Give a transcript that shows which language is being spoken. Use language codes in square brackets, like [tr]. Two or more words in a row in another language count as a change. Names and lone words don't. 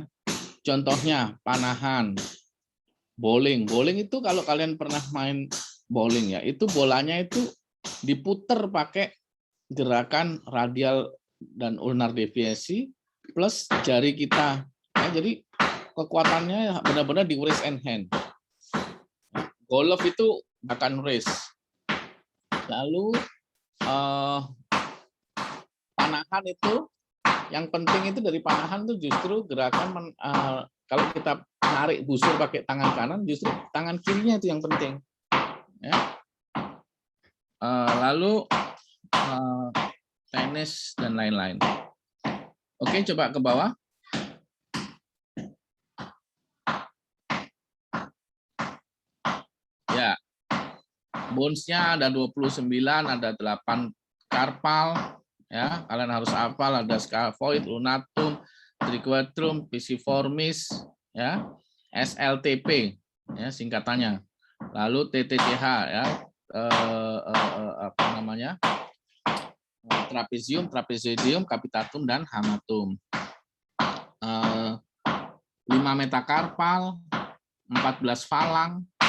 [id] Contohnya panahan, bowling. Bowling itu kalau kalian pernah main bowling ya, itu bolanya itu diputer pakai gerakan radial dan ulnar deviasi plus jari kita. Ya, jadi kekuatannya benar-benar di [en] wrist and hand. [id] Golf itu akan wrist. Lalu panahan itu yang penting itu dari panahan itu justru gerakan kalau kita narik busur pakai tangan kanan, justru tangan kirinya itu yang penting. Ya. Lalu tenis dan lain-lain. Oke, coba ke bawah. Ya, bones-nya ada 29, ada 8 karpal. Ya, kalian harus hafal, ada scaphoid, lunatum, triquetrum, pisiformis, ya, SLTP, ya singkatannya. Lalu TTCH, ya, trapezium, trapezoidium, capitatum, dan hamatum. 5 metakarpal, 14 falang.